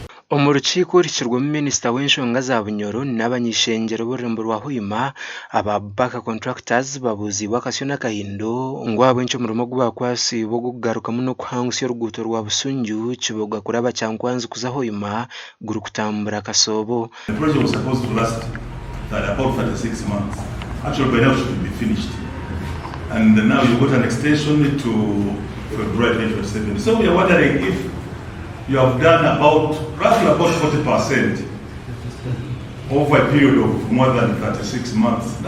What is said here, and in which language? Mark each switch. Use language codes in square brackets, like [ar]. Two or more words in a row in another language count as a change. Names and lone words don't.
[nyn] Omu rukiiko ruhikirwemu minisita w'enshonga za Bunyoro n'abanyeshengero b'orurembo rwa Hoima aba Baka Contractors babuuziibwe akasyo n'akahindo ngu ahabw'enki omurimo ogu bakwasiibwe ogw'okugarukamu n'okuhangusya oruguuto rwa Busunju Kiboga kuraba Kyankwanzi kuza Hoima gurikutambura kasoobo. [en] The project was supposed to last about 36 months. Actually, by now it should be finished. And now you've got an extension to February 2027. So we are wondering if you have done roughly about 40% over a period of more than 36 months.